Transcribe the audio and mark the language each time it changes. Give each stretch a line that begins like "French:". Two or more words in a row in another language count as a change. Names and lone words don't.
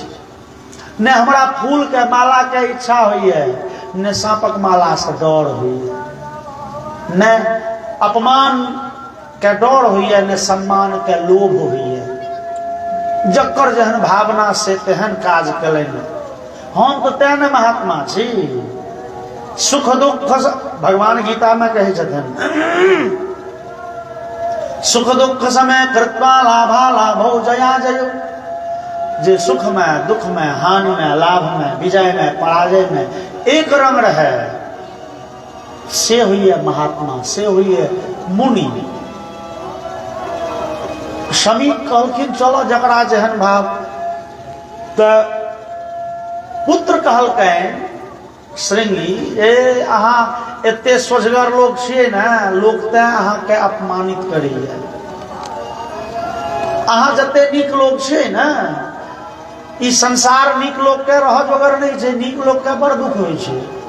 Maithili: ने हमरा फूल के माला के इच्छा होइए, ने सांपक माला से डर होइए, ने अपमान के डर होइए, ने सम्मान के लोभ होइए। जकर जेहन भावना से तेहन काज कलनि। हम तो तेहन महात्मा छी। सुख दुख भगवान गीता में कहे छथिन,
Sanskrit: सुख दुख समय कृत्वा लाभा लाभो जया जयो।
Maithili: जे सुख में दुख में हानि में लाभ में विजय में पराजय में एक रंग रहे, से हुई है महात्मा, से हुई है मुनि। शमी कहलखिन चलो जकरा जेहन भाव। तो पुत्र कहलकैन श्रृंगी, ए अहाँ एते सोझगर लोग छियै ने, लोक तें अहाँ के अपमानित करैया। अहाँ जते नीक लोग छियै ने, ई संसार नीक लोग के रह जोगर नहीं छै, नीक लोग के बड़ दुख होइ छै।